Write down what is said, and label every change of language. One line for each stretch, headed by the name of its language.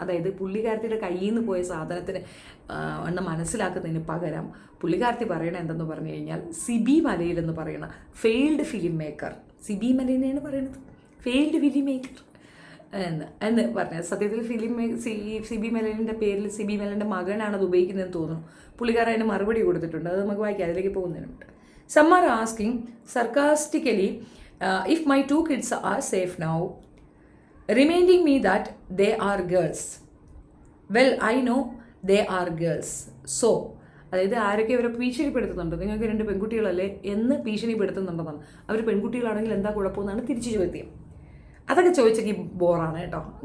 Malayalam: അതായത് പുള്ളിക്കാരത്തിയുടെ കയ്യിൽ നിന്ന് പോയ സാധനത്തിന് എന്ന് മനസ്സിലാക്കുന്നതിന് പകരം പുള്ളിക്കാരത്തി പറയണത് എന്തെന്ന് പറഞ്ഞു കഴിഞ്ഞാൽ സിബി മലയിൽ എന്ന് പറയുന്ന ഫെയിൽഡ് ഫിലിം മേക്കർ, സിബി മലയിനെയാണ് പറയുന്നത് ഫെയിൽഡ് ഫിലിം മേക്കർ എന്ന് പറഞ്ഞത്. സത്യത്തിൽ സിബി മെലനിൻ്റെ പേരിൽ സിബി മെലൻ്റെ മകനാണ് അത് ഉപയോഗിക്കുന്നതെന്ന് തോന്നുന്നു. പുള്ളിക്കാരൻ അതിന് മറുപടി കൊടുത്തിട്ടുണ്ട്, അത് നമുക്ക് വായിക്കാം, അതിലേക്ക് പോകുന്നതിനുണ്ട്.
English: Some are asking sarcastically if my 2 kids are safe now, reminding me that they are girls. Well, I know they are girls.
Malayalam: So, അതായത് ആരൊക്കെ അവരെ ഭീഷണിപ്പെടുത്തുന്നുണ്ട്, നിങ്ങൾക്ക് 2 പെൺകുട്ടികളല്ലേ എന്ന് ഭീഷണിപ്പെടുത്തുന്നുണ്ടെന്നാണ്. അവർ പെൺകുട്ടികളാണെങ്കിൽ എന്താ കുഴപ്പമെന്നാണ് തിരിച്ചു ചോദ്യം. അതൊക്കെ ചോദിച്ചെങ്കിൽ ബോറാണ് കേട്ടോ.